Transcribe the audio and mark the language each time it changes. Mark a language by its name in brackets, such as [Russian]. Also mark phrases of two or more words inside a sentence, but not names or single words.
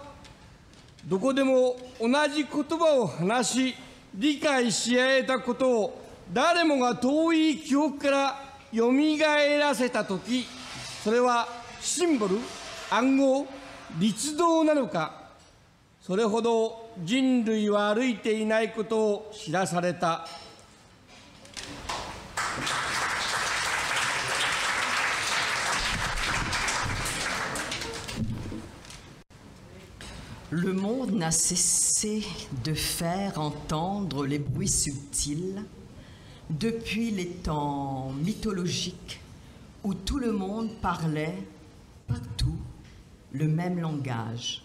[Japanese] どこでも同じ言葉を話し理解し合えたことを誰もが遠い記憶からよみがえらせたとき、それはシンボル、暗号、律動なのか。それほど人類は歩いていないことを知らされた。 [French] Le monde n'a cessé de faire entendre les bruits subtils depuis les temps mythologiques où tout le monde parlait partout le même langage.